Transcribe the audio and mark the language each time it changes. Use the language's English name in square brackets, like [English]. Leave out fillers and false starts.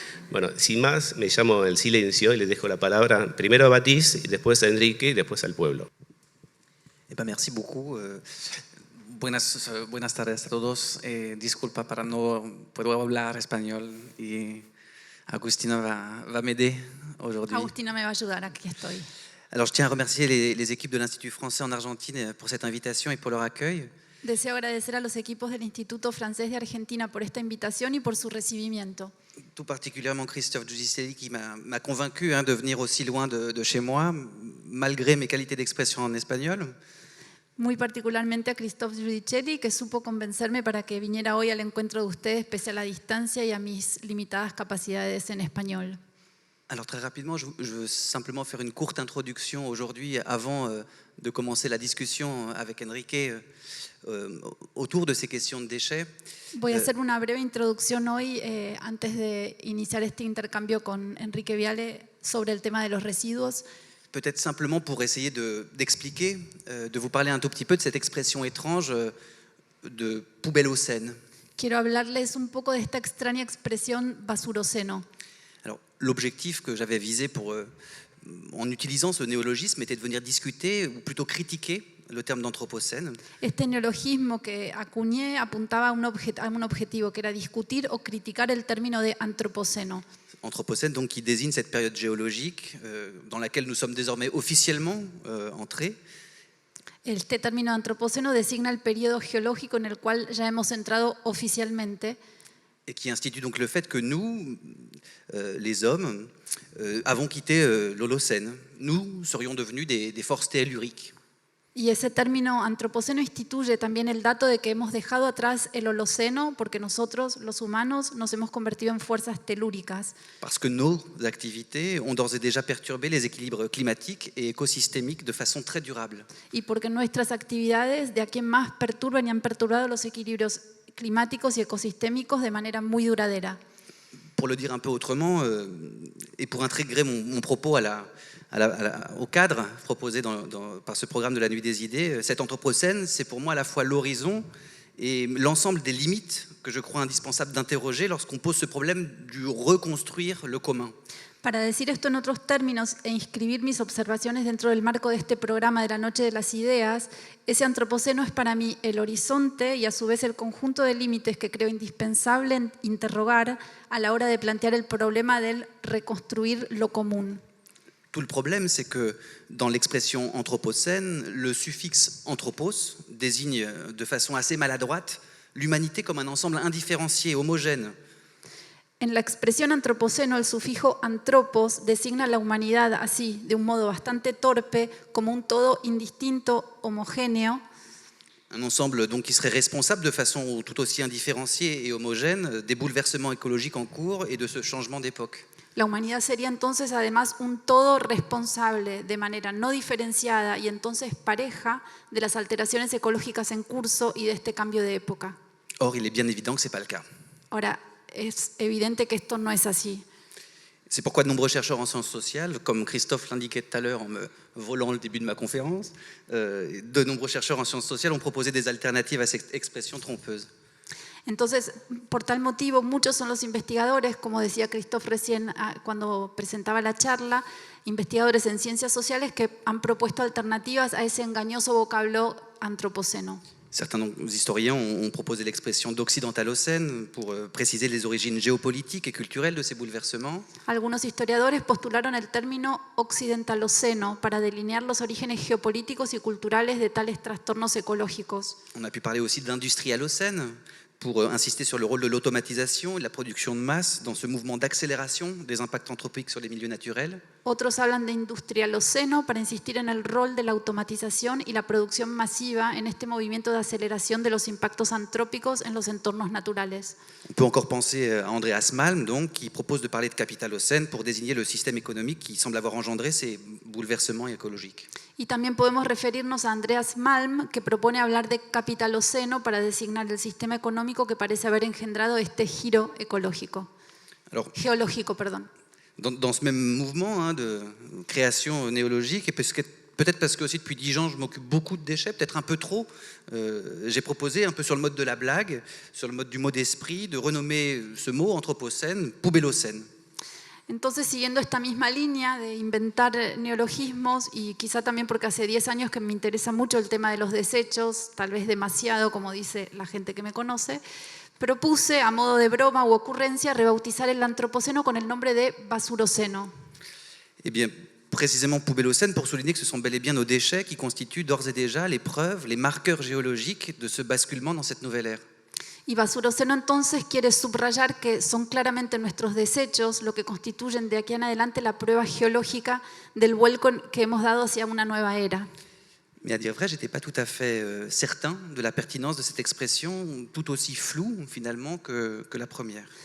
[Spanish] Bueno, sin más, me llamo El Silencio y les dejo la palabra primero a Baptiste, después a Enrique y después al pueblo. [French] Eh bien, merci beaucoup. [Spanish] Buenas tardes a todos. Disculpa para no puedo hablar español y Agustina [French] va m'aider aujourd'hui. [Spanish] Agustina me va a ayudar, aquí estoy. [French] Alors, je tiens à remercier les équipes de l'Institut français en Argentine pour cette invitation et pour leur accueil. [Spanish] Deseo agradecer a los equipos del Instituto Francés de Argentina por esta invitación y por su recibimiento. [French] Tout particulièrement Christophe Giudicelli qui m'a convaincu de venir aussi loin de chez moi, malgré mes qualités d'expression en espagnol. [Spanish] Muy particularmente a Christophe Giudicelli, que supo convencerme para que viniera hoy al encuentro de ustedes pese a la distancia y a mis limitadas capacidades en español. [French] Alors très rapidement, je veux simplement faire une courte introduction aujourd'hui avant de commencer la discussion avec Enrique autour de ces questions de déchets. [Spanish] Voy a hacer una breve introducción hoy antes de iniciar este intercambio con Enrique Viale sobre el tema de los residuos. [French] Peut-être simplement pour essayer d'expliquer, de vous parler un tout petit peu de cette expression étrange de poubellocène. [Spanish] Quiero hablarles un poco de esta extraña expresión basuroceno. [French] Alors, l'objectif que j'avais visé en utilisant ce néologisme était de venir discuter, ou plutôt critiquer, le terme d'anthropocène. [Spanish] Este neologismo que acuñé apuntaba a un objetivo, que era discutir o criticar el término de antropoceno. [French] Anthropocène, donc, qui désigne cette période géologique dans laquelle nous sommes désormais officiellement entrés. [Spanish] Este término antropoceno designa el periodo geológico en el cual ya hemos entrado oficialmente. [French] Et qui institue donc le fait que nous, les hommes, avons quitté l'Holocène. Nous serions devenus des forces telluriques. [Spanish] Y ese término antropoceno instituye también el dato de que hemos dejado atrás el Holoceno porque nosotros, los humanos, nos hemos convertido en fuerzas telúricas. [French] Parce que nos activités ont d'ores et déjà perturbé les équilibres climatiques et écosystémiques de façon très durable. [Spanish] Y porque nuestras actividades de aquí en más perturban y han perturbado los equilibrios climáticos y ecosistémicos de manera muy duradera. [French] Pour le dire un peu autrement, et pour intégrer mon propos au cadre proposé par ce programme de la Nuit des Idées, cet anthropocène, c'est pour moi à la fois l'horizon et l'ensemble des limites que je crois indispensable d'interroger lorsqu'on pose ce problème du reconstruire le commun. [Spanish] Para decir esto en otros términos e inscribir mis observaciones dentro del marco de este programa de la Noche de las Ideas, ese antropoceno es para mí el horizonte y a su vez el conjunto de límites que creo indispensable interrogar a la hora de plantear el problema del reconstruir lo común. [French] Tout le problème, c'est que dans l'expression anthropocène, le suffixe anthropos désigne de façon assez maladroite l'humanité comme un ensemble indifférencié, homogène. [Spanish] En la expresión antropoceno, el sufijo antropos designa la humanidad así, de un modo bastante torpe, como un todo indistinto, homogéneo. [French] Un ensemble donc qui serait responsable de façon tout aussi indifférenciée et homogène des bouleversements écologiques en cours et de ce changement d'époque. [Spanish] La humanidad sería entonces además un todo responsable de manera no diferenciada y entonces pareja de las alteraciones ecológicas en curso y de este cambio de época. [French] Or, il est bien évident que ce n'est pas le cas. [Spanish] Ahora, es evidente que esto no es así. [French] C'est pourquoi de nombreux chercheurs en sciences sociales, comme Christophe l'indiquait tout à l'heure en me volant le début de ma conférence, de nombreux chercheurs en sciences sociales ont proposé des alternatives à cette expression trompeuse. [Spanish] Entonces, por tal motivo, muchos son los investigadores, como decía Christophe recién cuando presentaba la charla, investigadores en ciencias sociales que han propuesto alternativas a ese engañoso vocablo antropoceno. [French] Certains historiens ont proposé l'expression d'occidentalocène pour préciser les origines géopolitiques et culturelles de ces bouleversements. [Spanish] Algunos historiadores postularon el término occidentaloceno para delinear los orígenes geopolíticos y culturales de tales trastornos ecológicos. [French] On a pu parler aussi d'industrialocène pour insister sur le rôle de l'automatisation et de la production de masse dans ce mouvement d'accélération des impacts anthropiques sur les milieux naturels. [Spanish] Otros hablan de industrialoceno para insistir en el rol de la automatización y la producción masiva en este movimiento de aceleración de los impactos antrópicos en los entornos naturales. [French] On peut encore penser à Andreas Malm, donc, qui propose de parler de capitalocène pour désigner le système économique qui semble avoir engendré ces bouleversements écologiques. [Spanish] Y también podemos referirnos a Andreas Malm, que propone hablar de capitaloceno para designar el sistema económico que parece haber engendrado este giro ecológico. [French] Alors, [Spanish] Geológico, perdón. [French] dans ce même mouvement de création néologique, et peut-être parce que aussi depuis 10 ans je m'occupe beaucoup de déchets, peut-être un peu trop, j'ai proposé un peu sur le mode de la blague, sur le mode du mot d'esprit, de renommer ce mot anthropocène poubellocène. [Spanish] Entonces, siguiendo esta misma línea de inventar neologismos, y quizá también porque hace 10 años que me interesa mucho el tema de los desechos, tal vez demasiado, como dice la gente que me conoce, propuse, a modo de broma u ocurrencia, rebautizar el antropoceno con el nombre de basuroceno. [French] Eh bien, précisément poubellocène pour souligner que ce sont bel et bien nos déchets qui constituent d'ores et déjà les preuves, les marqueurs géologiques de ce basculement dans cette nouvelle ère. [Spanish] Y basuroceno entonces quiere subrayar que son claramente nuestros desechos lo que constituyen de aquí en adelante la prueba geológica del vuelco que hemos dado hacia una nueva era. [French] Mais à dire vrai, je n'étais pas tout à fait certain de la pertinence de cette expression, tout aussi floue finalement que la première.